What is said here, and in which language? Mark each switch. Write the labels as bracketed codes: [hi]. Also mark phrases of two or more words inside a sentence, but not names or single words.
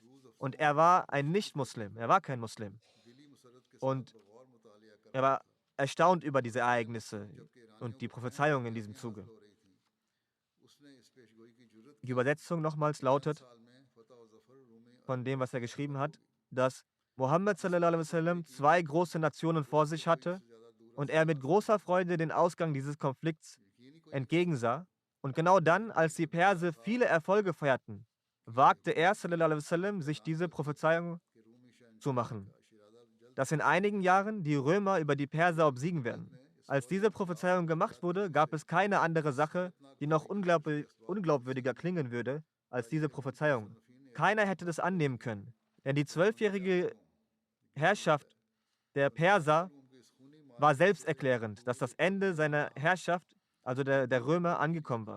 [de] Und er war ein Nicht-Muslim, er war kein Muslim. Und er war erstaunt über diese Ereignisse und die Prophezeiung in diesem Zuge. Die Übersetzung nochmals lautet, von dem, was er geschrieben hat, dass Mohammed [ar] صلى الله عليه وسلم [de] zwei große Nationen vor sich hatte und er mit großer Freude den Ausgang dieses Konflikts entgegensah. Und genau dann, als die Perser viele Erfolge feierten, wagte er [ar] صلى الله عليه وسلم, [de] sich diese Prophezeiung zu machen, dass in einigen Jahren die Römer über die Perser obsiegen werden. Als diese Prophezeiung gemacht wurde, gab es keine andere Sache, die noch unglaubwürdiger klingen würde, als diese Prophezeiung. Keiner hätte das annehmen können, denn die 12-jährige Herrschaft der Perser war selbsterklärend, dass das Ende seiner Herrschaft, also der Römer, angekommen war.